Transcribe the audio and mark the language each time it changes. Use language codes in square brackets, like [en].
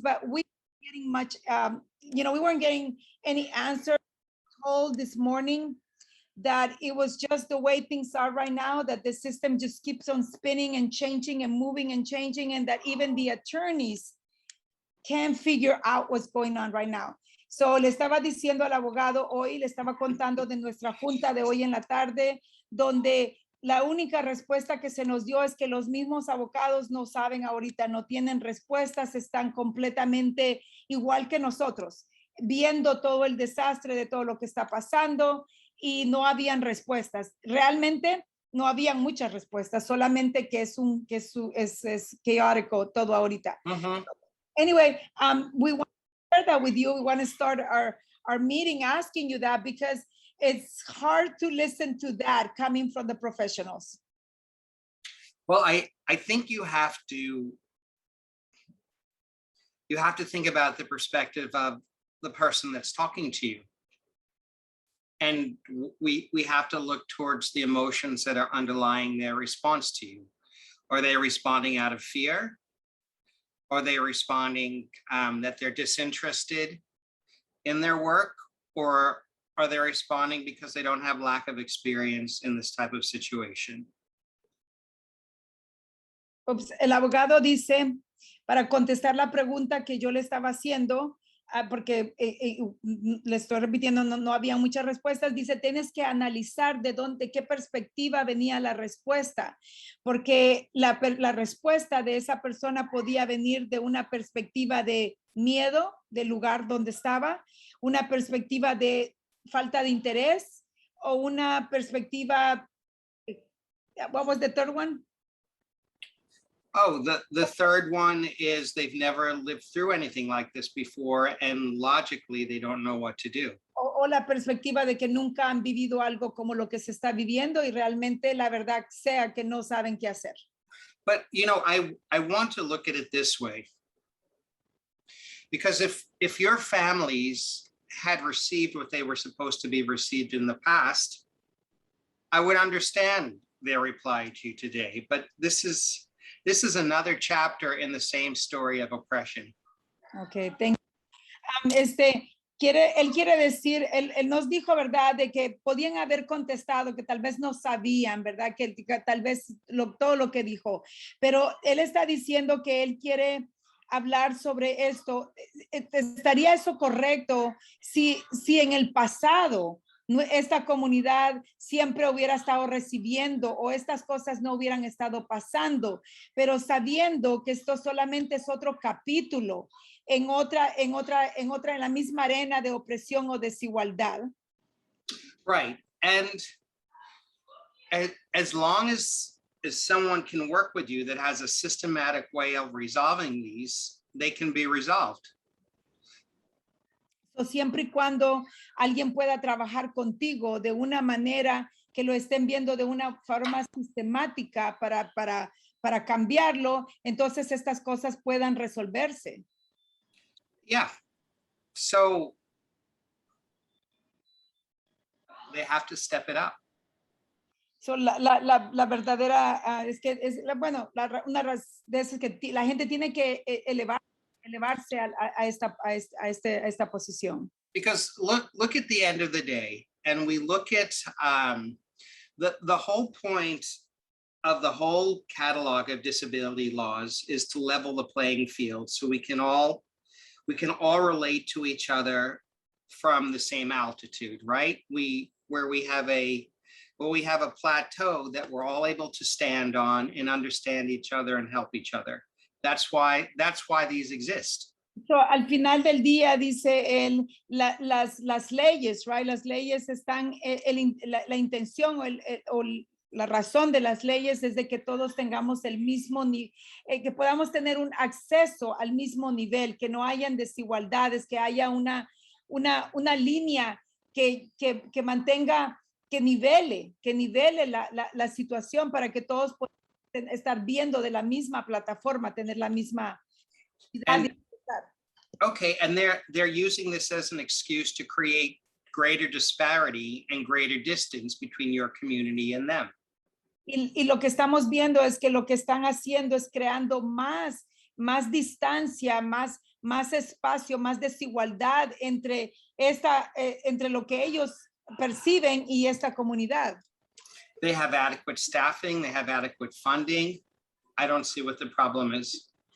[en] But we weren't getting much, we weren't getting any answer. Told this morning that it was just the way things are right now, that the system just keeps on spinning and changing and moving and changing, and that even the attorneys can't figure out what's going on right now. [es] So le estaba diciendo al abogado hoy, le estaba contando de nuestra junta de hoy en la tarde, donde la única respuesta que se nos dio es que los mismos abogados no saben ahorita, no tienen respuestas, están completamente igual que nosotros, viendo todo el desastre de todo lo que está pasando, y no habían respuestas. Realmente no habían muchas respuestas, solamente que es caótico todo ahorita. [en] Anyway, we want to share that with you. We want to start our meeting asking you that, because it's hard to listen to that coming from the professionals. Well, I think you have to think about the perspective of the person that's talking to you. And we have to look towards the emotions that are underlying their response to you. Are they responding out of fear? Are they responding that they're disinterested in their work? Or are they responding because they don't have lack of experience in this type of situation? [es] El abogado dice, para contestar la pregunta que yo le estaba haciendo, porque le estoy repitiendo, no había muchas respuestas, dice, tienes que analizar de qué perspectiva venía la respuesta, porque la respuesta de esa persona podía venir de una perspectiva de miedo del lugar donde estaba, una perspectiva de falta de interés, o una perspectiva, [en] what was the third one? Oh, the third one is they've never lived through anything like this before, and logically they don't know what to do. [es] O la perspectiva de que nunca han vivido algo como lo que se está viviendo, y realmente la verdad sea que no saben qué hacer. [en] But I want to look at it this way, because if your families had received what they were supposed to be received in the past, I would understand their reply to you today. But this is another chapter in the same story of oppression. Okay, thank you. [es] Él quiere decir, él nos dijo, ¿verdad?, de que podían haber contestado, que tal vez no sabían, ¿verdad?, que tal vez todo lo que dijo, pero él está diciendo que él quiere hablar sobre esto. ¿Estaría eso correcto si en el pasado esta comunidad siempre hubiera estado recibiendo, o estas cosas no hubieran estado pasando, pero sabiendo que esto solamente es otro capítulo en la misma arena de opresión o desigualdad? [en] Right. And as long as someone can work with you that has a systematic way of resolving these, they can be resolved. [es] Siempre y cuando alguien pueda trabajar contigo de una manera que lo estén viendo de una forma sistemática para cambiarlo, entonces estas cosas puedan resolverse. [en] Yeah. So they have to step it up. [es] So la verdadera es que una de esas que la gente tiene que elevarse a esta posición. [en] Because look at the end of the day, and we look at the whole point of the whole catalog of disability laws is to level the playing field, so we can all relate to each other from the same altitude, right? We have a plateau that we're all able to stand on and understand each other and help each other. That's why these exist. [es] So, al final del día, dice él, las leyes, right? Las leyes están, la intención o la razón de las leyes es de que todos tengamos el mismo, que podamos tener un acceso al mismo nivel, que no hayan desigualdades, que haya una línea que mantenga, que nivele la situación para que todos puedan estar viendo de la misma plataforma, tener la misma. [en] Okay, and they're using this as an excuse to create greater disparity and greater distance between your community and them. [es] Y lo que estamos viendo es que lo que están haciendo es creando más distancia, más espacio, más desigualdad entre lo que ellos perciben y esta comunidad. [en] They have adequate staffing, they have adequate funding. I don't see what the problem is.